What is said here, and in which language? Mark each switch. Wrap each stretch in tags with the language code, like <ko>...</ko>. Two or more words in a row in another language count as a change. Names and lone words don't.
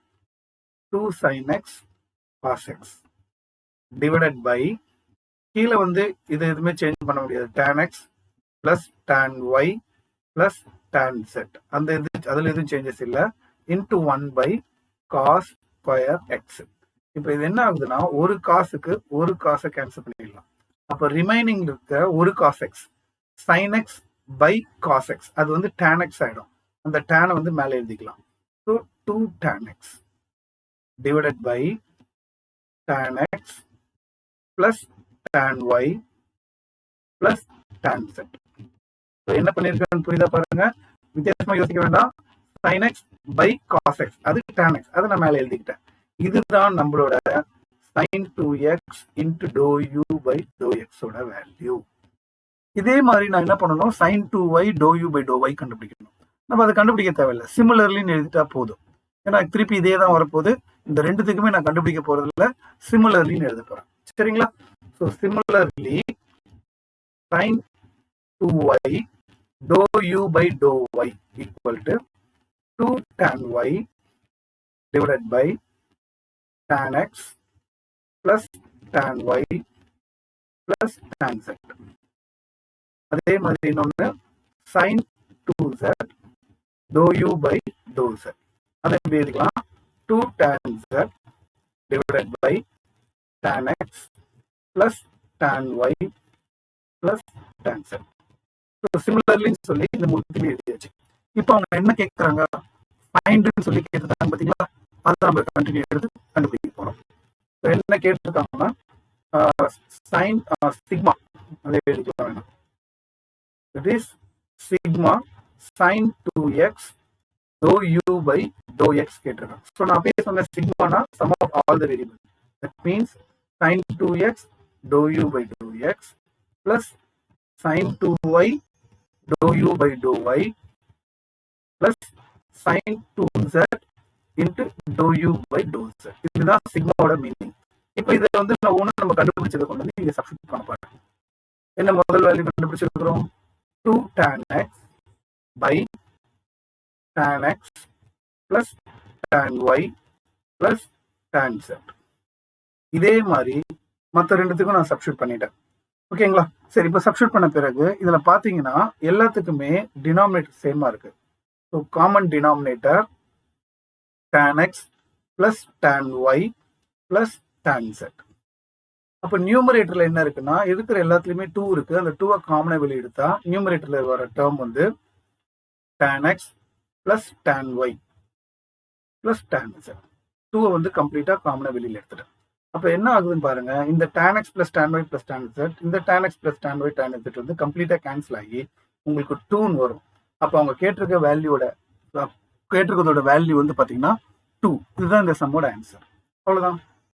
<en>2 sin x cos x divided by,</en> <ta>கீழே வந்து இது எதுவுமே சேஞ்ச் பண்ண முடியாது,</ta> <en>tan x plus tan y plus tan z,</en> <ta>அந்த இது அதில் எதுவும் சேஞ்சஸ் இல்லை,</ta> <en>into 1 by cos square x.</en> <ta>இப்போ இது என்ன ஆகுதுன்னா ஒரு காசுக்கு ஒரு காசை கேன்சல் பண்ணிடலாம். அப்போ ரிமைனிங் இருக்க ஒரு</ta> <en>cos x sin x by cos x</en> <ta>அது வந்து</ta> <en>tan x</en> <ta>ஆயிடும். அந்த டேனை வந்து மேலே எழுதிக்கலாம்.</ta> <en>So 2 tan x divided by tan x plus tan y plus tan z.</en> <ta>என்ன பண்ணிருக்கேன்னு புரியுதா பாருங்க, வித்தியாசமா யோசிக்க வேண்டாம்.</ta> <en>sin x by cos x அது tan x</en> <ta>அதை நான் மேலே எழுதிக்கிட்டேன். இதுதான் நம்மளோட</ta> <en>sin 2x into dou u by dou x</en> <ta>ஓட வேல்யூ. இதே மாதிரி நான் என்ன பண்ணணும்,</ta> <en>sin 2y dou u by dou y</en> <ta>கண்டுபிடிக்கணும். நம்ம அதை கண்டுபிடிக்க தேவையில்லை, சிமிலர்லின்னு எழுதிட்டா போதும். ஏன்னா திருப்பி இதே தான் வரப்போகுது. இந்த ரெண்டுத்துக்குமே நான் கண்டுபிடிக்க போறது இல்லை, சிமிலர்லின்னு எழுத போறேன்.</ta> <en>சரிங்களா? So similarly sin 2y dou u by dou y equal to 2 tan y divided by tan x plus tan y plus tan z.</en> <ta>அதே மாதிரி இன்னொன்று</ta> <en>sin 2z dou u by dou z,</en> <ta>அதை எப்படி எழுதிக்கலாம்?</ta> <en>2 tan z divided by tan x plus tan y plus tan z.</en> <ta>சிமிலர்லி சொல்லி இந்த மூணுத்தையுமே எழுதியாச்சு. இப்போ அவங்க என்ன கேட்கறாங்க, ஃபைண்ட்னு சொல்லி கேட்டுருக்காங்க பாத்தீங்களா, அதை நம்ம கண்டினியூ எடுத்து கண்டுபிடிக்க போறோம். என்ன கேட்டிருக்காங்கன்னா</ta> <en>sine sigma,</en> <ta>அதை எழுதிக்கலாம் வேணும்.</ta> <en>It is sigma sin 2x dou u by dou x கேட்டிருக்காங்க. ஸோ</en> <ta>நான் அப்படியே சொன்ன</ta> <en>சிக்மானா sum of all the variable, that means sin 2x dou u by dou x plus sin 2y dou u by dou y plus sin 2z into dou u by dou z.</en> <ta>இதுதான் சிக்மாவோட மீனிங். இப்போ இதை வந்து நான் ஒன்று நம்ம கண்டுபிடிச்சதை கொண்டு வந்து இங்கே சப்ஸ்டிட் பண்ண போறேன். என்ன முதல் வேல்யூ கண்டுபிடிச்சிருக்கிறோம்,</ta> <en>2 tan x by tan x plus tan y plus tan z.</en> <ta>இதே மாதிரி மற்ற ரெண்டுத்துக்கும் நான் சப்ஸ்டியூட் பண்ணிட்டேன். ஓகேங்களா? சரி, இப்போ சப்ஸ்டியூட் பண்ண பிறகு இதில் பார்த்தீங்கன்னா எல்லாத்துக்குமே டினாமினேட்டர் சேமாக இருக்கு.</ta> <en>So common denominator tan x plus tan y plus tan z.</en> <ta>அப்போ நியூமரேட்டரில் என்ன இருக்குன்னா இருக்கிற எல்லாத்துலேயுமே 2 இருக்கு. அந்த 2 காமனாக வெளியே எடுத்தா நியூமரேட்டரில் வர டேர்ம் வந்து</ta> <en>tan x plus tan y plus tan z.</en> <ta>2 வந்து கம்ப்ளீட்டாக காமனாக வெளியில் எடுத்துட்டேன். அப்போ என்ன ஆகுதுன்னு பாருங்க, இந்த</ta> <en>tan x plus tan y plus tan z,</en> <ta>இந்த</ta> <en>tan x plus tan y tan z</en> <ta>வந்து கம்ப்ளீட்டாக கேன்சல் ஆகி உங்களுக்கு 2 வரும். அப்போ அவங்க கேட்டிருக்க வேல்யூவோட வேல்யூ வந்து பார்த்தீங்கன்னா 2. இதுதான் இந்த சம்மோட ஆன்சர். அவ்வளோதான்.</ta>